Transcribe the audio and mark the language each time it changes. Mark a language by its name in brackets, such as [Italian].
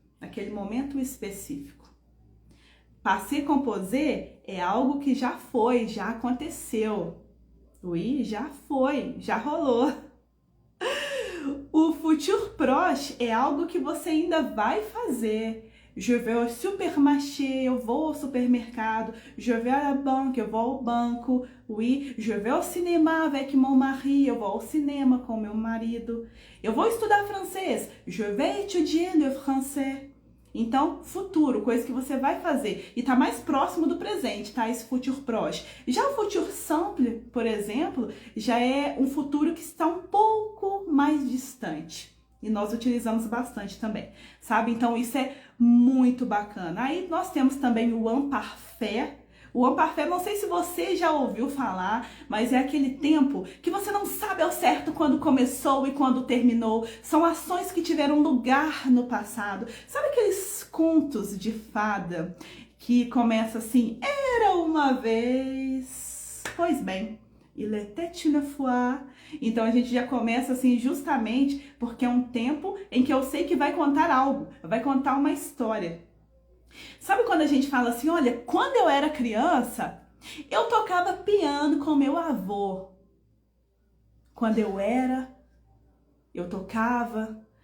[Portuguese] Naquele momento específico. Passé composé é algo que já foi, já aconteceu. Oui, já foi, já rolou. O futur proche é algo que você ainda vai fazer. [French] Je vais au supermarché, [Portuguese] eu vou ao supermercado. [French] Je vais à la banque, [Portuguese] eu vou ao banco. [French] Oui, je vais au cinéma avec mon mari, [Portuguese] eu vou ao cinema com meu marido. Eu vou estudar francês. [French] Je vais étudier le français. [Portuguese] Então, futuro, coisa que você vai fazer. E tá mais próximo do presente, tá? Esse futur proche. Já o futur simple, por exemplo, já é um futuro que está um pouco mais distante. E nós utilizamos bastante também, sabe? Então, isso é muito bacana. Aí, nós temos também o imparfait. O imparfait, não sei se você já ouviu falar, mas é aquele tempo que você não sabe ao certo quando começou e quando terminou. São ações que tiveram lugar no passado. Sabe aqueles contos de fada que começa assim, era uma vez? Pois bem, [French] il était une fois. [Portuguese] Então a gente já começa assim justamente porque é um tempo em que eu sei que vai contar algo, vai contar uma história. Sabe quando a gente fala assim, olha, quando eu era criança, eu tocava piano com meu avô. Quando eu tocava.